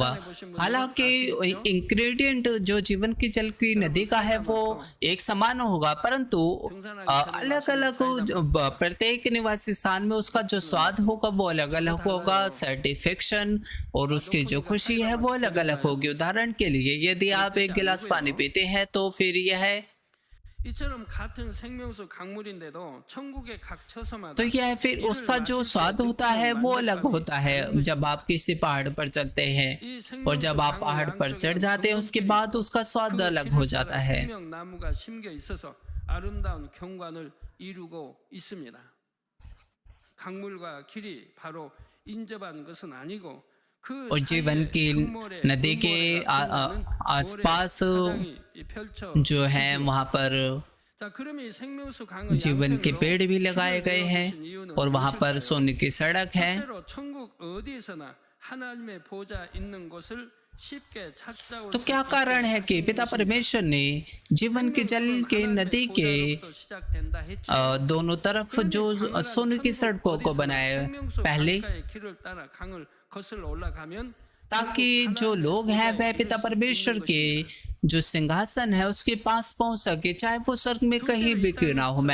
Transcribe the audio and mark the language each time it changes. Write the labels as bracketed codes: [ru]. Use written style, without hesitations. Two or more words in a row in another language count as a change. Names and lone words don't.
[hi] हालांकि इंग्रेडिएंट जो जीवन की जल की नदी का है वो एक समान होगा, परंतु अलग अलग प्रत्येक निवासी स्थान में उसका जो स्वाद होगा वो अलग अलग होगा। सर्टिफिकेशन और उसकी जो खुशी है वो अलग अलग होगी। उदाहरण के लिए यदि आप एक गिलास पानी पीते हैं तो फिर यह [ko] 이처럼 같은 생명수 강물인데도 천국의 각 처소마다 [hi] तो यह फिर उसका जो स्वाद होता है वो अलग होता है जब आप किसी पहाड़ पर चलते हैं, और जब आप पहाड़ पर चढ़ जाते हैं उसके बाद उसका स्वाद अलग हो जाता है। [ko] 생명나무가 심겨 있어서 아름다운 경관을 이루고 있습니다. 강물과 길이 바로 인접한 것은 아니고 그 [hi] और जीवन की नदी के आसपास जो है वहाँ पर जीवन के पेड़ भी लगाए गए हैं और वहाँ पर सोने की सड़क है। तो क्या कारण है कि पिता परमेश्वर ने जीवन के जल के नदी के दोनों तरफ जो सोने की सड़कों को बनाया पहले, ताकि जो लोग हैं वह पिता परमेश्वर के जो सिंहासन है उसके पास पहुंच सके, चाहे वो स्वर्ग में कहीं भी क्यों ना हो।